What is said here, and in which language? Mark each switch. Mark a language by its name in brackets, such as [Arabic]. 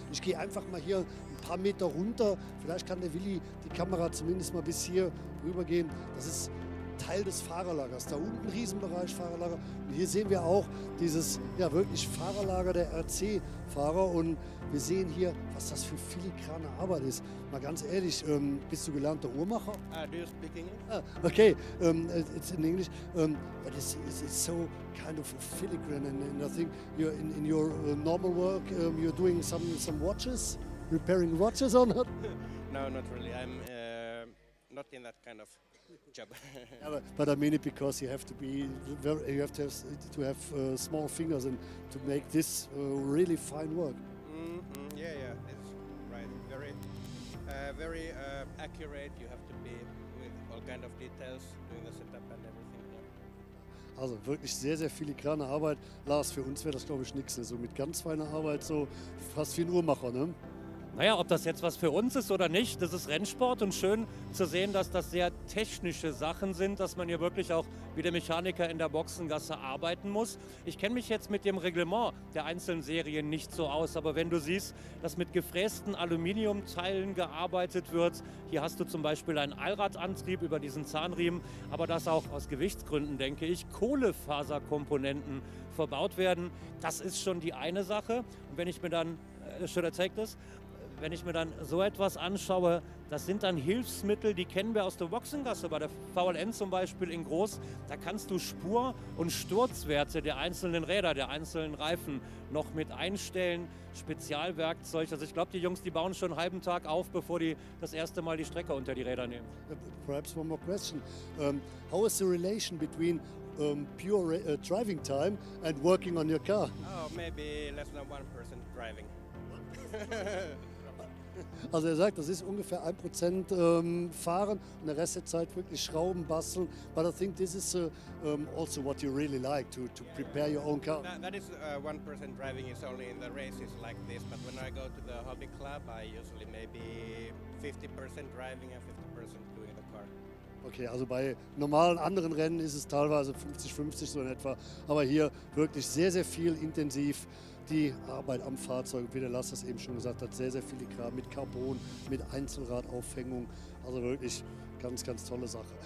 [German] Ich gehe einfach mal hier ein paar Meter runter, vielleicht kann der Willi die Kamera zumindest mal bis hier rüber gehen. Das ist Teil des Fahrerlagers. Da unten Riesenbereich Fahrerlager. Und hier sehen wir auch dieses ja wirklich Fahrerlager der RC-Fahrer. Und wir sehen hier, was das für filigrane Arbeit ist. Mal ganz ehrlich, bist du gelernter Uhrmacher? [English] Do you speak English? Okay, it's in English, but it's so kind of filigrane, and I think you're in your normal work, you're doing some watches, repairing watches or not? No, not really. I'm not in that kind of job. Yeah, but I mean it because you have to be very, you have to have small fingers and to make this really fine work. Yeah, it's right. Very accurate. You have to be with all kind of details, doing the setup and everything. Yeah. [German] Also wirklich sehr, sehr filigrane Arbeit. Lars, für uns wäre das glaube ich nichts. So mit ganz feiner Arbeit, so fast wie ein Uhrmacher, ne? Naja, ob das jetzt was für uns ist oder nicht, das ist Rennsport und schön zu sehen, dass das sehr technische Sachen sind, dass man hier wirklich auch wie der Mechaniker in der Boxengasse arbeiten muss. Ich kenne mich jetzt mit dem Reglement der einzelnen Serien nicht so aus, aber wenn du siehst, dass mit gefrästen Aluminiumteilen gearbeitet wird, hier hast du zum Beispiel einen Allradantrieb über diesen Zahnriemen, aber dass auch aus Gewichtsgründen, denke ich, Kohlefaserkomponenten verbaut werden, das ist schon die eine Sache. Und wenn ich mir dann, [English] should I take this? [German] Wenn ich mir dann so etwas anschaue, das sind dann Hilfsmittel, die kennen wir aus der Boxengasse, bei der VLN zum Beispiel in groß. Da kannst du Spur- und Sturzwerte der einzelnen Räder, der einzelnen Reifen noch mit einstellen. Spezialwerkzeug. Also ich glaube, die Jungs, die bauen schon einen halben Tag auf, bevor die das erste Mal die Strecke unter die Räder nehmen. [English] Perhaps one more question. How is the relation between pure driving time and working on your car? Oh, maybe less than 1% driving. [German] Also er sagt, das ist ungefähr 1% fahren und der Rest der Zeit wirklich schrauben, basteln. [English] But I think this is also what you really like, to prepare your own car. That is 1% driving is only in the races like this, but when I go to the hobby club, I usually maybe 50% driving and 50% doing the car. [German] Okay, also bei normalen anderen Rennen ist es teilweise 50-50 so in etwa, aber hier wirklich sehr, sehr viel intensiv die Arbeit am Fahrzeug, wie der Lars das eben schon gesagt hat, sehr, sehr filigran mit Carbon, mit Einzelradaufhängung, also wirklich ganz, ganz tolle Sache.